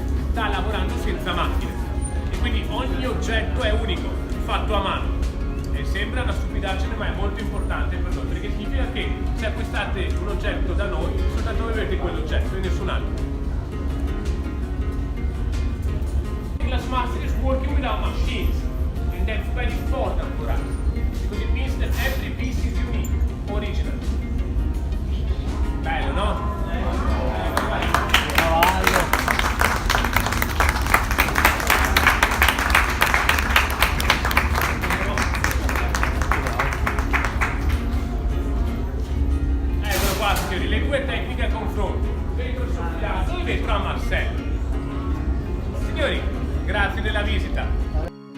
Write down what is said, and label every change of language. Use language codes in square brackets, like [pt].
[it] sta lavorando senza macchine e quindi ogni oggetto è unico, fatto a mano. E sembra una stupidaggine, ma è molto importante per noi, perché significa che se acquistate un oggetto da noi, soltanto voi avete quell'oggetto e nessun altro. [en] Glassmaster is working without machines, and that's very important for us, because it means that every piece is unique, original. [it] Bello, no? Eccolo qua, signori, le due tecniche a confronto, vetro soffiato e vetro a Marsello. Signori, grazie della visita.